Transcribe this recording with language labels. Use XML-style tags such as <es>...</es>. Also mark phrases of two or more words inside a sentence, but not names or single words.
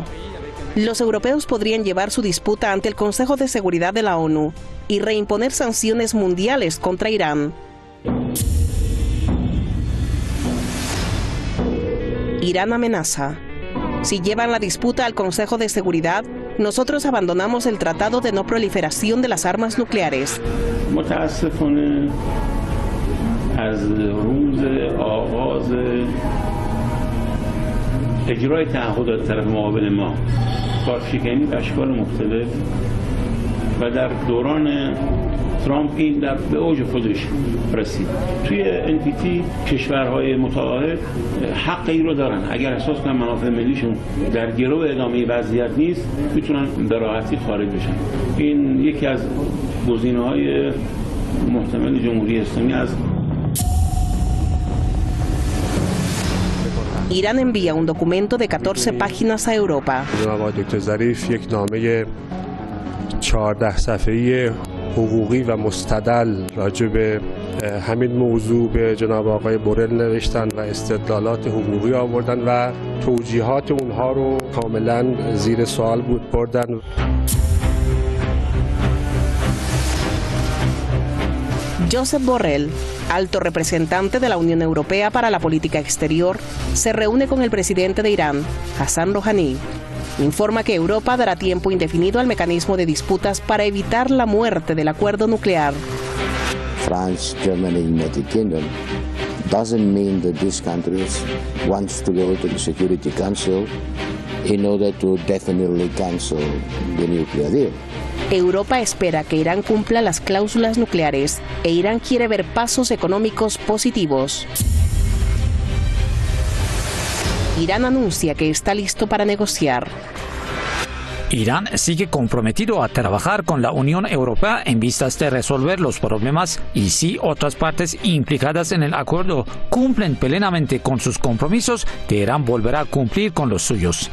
<es>Los europeos podrían llevar su disputa ante el Consejo de Seguridad de la ONU y reimponer sanciones mundiales contra Irán. Irán amenaza. Si llevan la disputa al Consejo de Seguridad, nosotros abandonamos el Tratado de No Proliferación de las Armas Nucleares.</es> <fa>متاسفانه از روز آغاز اجرای تعهدات طرف مقابل ما کارشکنی به اشکال مختلف و در دوران ترامپ این به اوج خودش رسید. توی NPT کشورهای متعاهد حق این رو دارن. اگر احساس کنن منافع ملیشون در گرو ادامه وضعیت نیست، میتونن به راحتی خارج بشن. این یکی از گزینه‌های محتمل جمهوری اسلامی است.</fa> <es>Irán envía un documento de 14 páginas a Europa.</es> <fa>دکتر ظریف یک نامه 14 صفحه‌ای حقوقی و مستدل راجع به همین موضوع به جناب آقای بورل نوشتن و استدلالات حقوقی آوردن و توجیهات اونها رو کاملا زیر سوال بردن.</fa> <es>Josep Borrell, alto representante de la Unión Europea para la política exterior, se reúne con el presidente de Irán, Hassan Rouhani. Informa que Europa dará tiempo indefinido al mecanismo de disputas para evitar la muerte del acuerdo nuclear.</es> <en>France, Germany, United Kingdom doesn't mean that these countries want to go to the Security Council in order to definitely cancel the nuclear deal.</en> <es>Europa espera que Irán cumpla las cláusulas nucleares e Irán quiere ver pasos económicos positivos. Irán anuncia que está listo para negociar. Irán sigue comprometido a trabajar con la Unión Europea en vistas de resolver los problemas y si otras partes implicadas en el acuerdo cumplen plenamente con sus compromisos, Teherán volverá a cumplir con los suyos.</es>